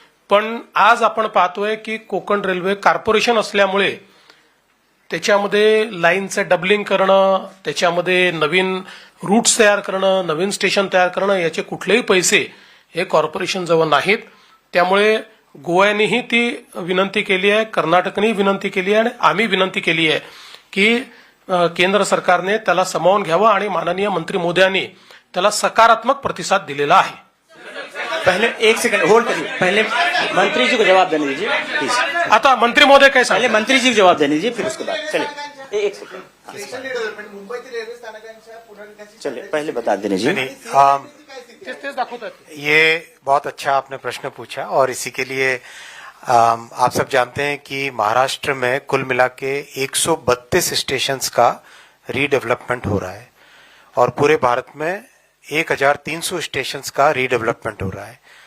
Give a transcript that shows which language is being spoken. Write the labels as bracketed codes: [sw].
[mr] पण आज आपण पाहतोय की कोकण रेल्वे कॉर्पोरेशन असल्यामुळे त्याच्यामध्ये लाईनचं डबलिंग करणं, त्याच्यामध्ये नवीन रूट्स तयार करणं, नवीन स्टेशन तयार करणं, याचे कुठलेही पैसे हे कॉर्पोरेशन जवळ नाहीत। त्यामुळे गोव्यानेही ती विनंती केली आहे, कर्नाटकनेही विनंती केली आहे आणि आम्ही विनंती केली आहे की केंद्र सरकारने त्याला सामावून घ्यावं आणि माननीय मंत्री मोदयांनी त्याला सकारात्मक प्रतिसाद दिलेला आहे। [hi] पहले एक सेकंड होल्ड करिए, पहले मंत्री जी को जवाब देने दीजिए प्लीज। [mr] आता मंत्री महोदय काय [hi] पहले मंत्री जी को जवाब देने दीजिए, फिर उसके बाद चलिए एक सेकंड, [mr] स्टेशन डेव्हलपमेंट मुंबईतील रेल्वे स्थानकांच्या पुनर्विकासाची [hi] चलिए पहले बता देने दीजिए। [mr] तेच दाखवतात। [hi] ये बहुत अच्छा आपने प्रश्न पूछा, और इसी के लिए आप सब जानते हैं कि महाराष्ट्र में कुल मिला के 132 स्टेशंस का रीडेवलपमेंट हो रहा है और पूरे भारत में 1300 स्टेशंस का रीडेवलपमेंट हो रहा है।